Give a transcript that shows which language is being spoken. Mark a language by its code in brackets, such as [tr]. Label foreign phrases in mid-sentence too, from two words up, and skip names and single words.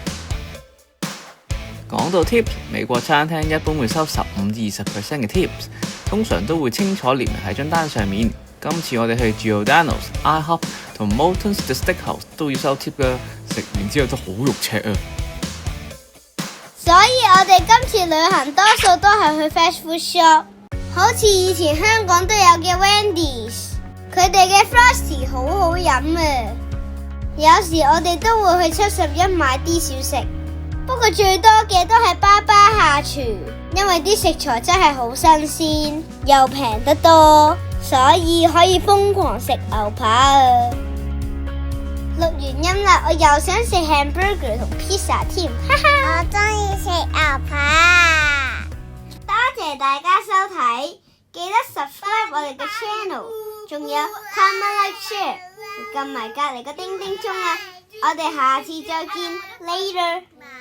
[yue] 講到 tip， 美國餐廳一般會收15-20% 嘅 tips， 通常都會清楚列明喺張單上面。今次我哋去 Giordano's、IHOP 同 Morton's The Steakhouse 都要收 tip 㗎，食完之後都好肉赤啊！所以我哋今次旅行多數都係去 [en] fast food shop， [yue] 好似以前香港都有嘅 Wendy's， 佢哋嘅 Frosty 好好飲啊！有時我哋都會去71買啲小食。不過最多嘅都係爸爸下廚，因為啲食材真係好新鮮，又平得多，所以可以瘋狂食牛扒啊！錄完音啦，我又想食 hamburger 同 pizza 添，哈哈！我中意食牛扒。多謝大家收睇，記得 subscribe 我哋嘅 channel， 仲有 [en] comment like share， [yue] 撳埋隔籬個叮叮鐘啊！我哋下次再見 ，later。